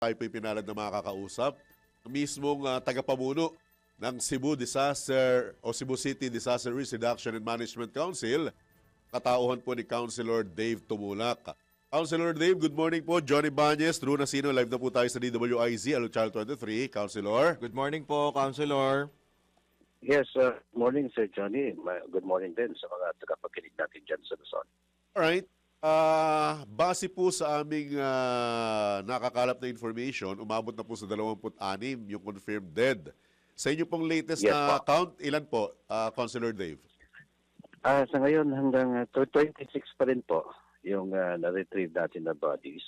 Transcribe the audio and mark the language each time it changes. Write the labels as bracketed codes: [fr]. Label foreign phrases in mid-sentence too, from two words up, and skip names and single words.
[tl] tayo po'y pinalad na makakausap. Mismong tagapamuno ng Cebu Disaster o Cebu City Disaster Risk Reduction and Management Council, katauhan po ni Councilor Dave Tumulak. Councilor Dave, [en] good morning [tl] po. Johnny Bañez, Drew Nasino, live na po tayo sa DWIZ, Aluchal 23. Councilor. [en] Good morning [tl] po, Councilor. [en] Yes, morning Sir Johnny. Good morning [tl] din sa mga tagapakinig natin dyan sa Luzon. Alright. Base po sa aming nakakalap na information, umabot na po sa 26 yung [en] confirmed dead. [tl] Sa inyo pong latest Yes, na po. count, ilan po, Councilor Dave? Sa ngayon hanggang 26 pa rin po yung na-retrieve natin na bodies.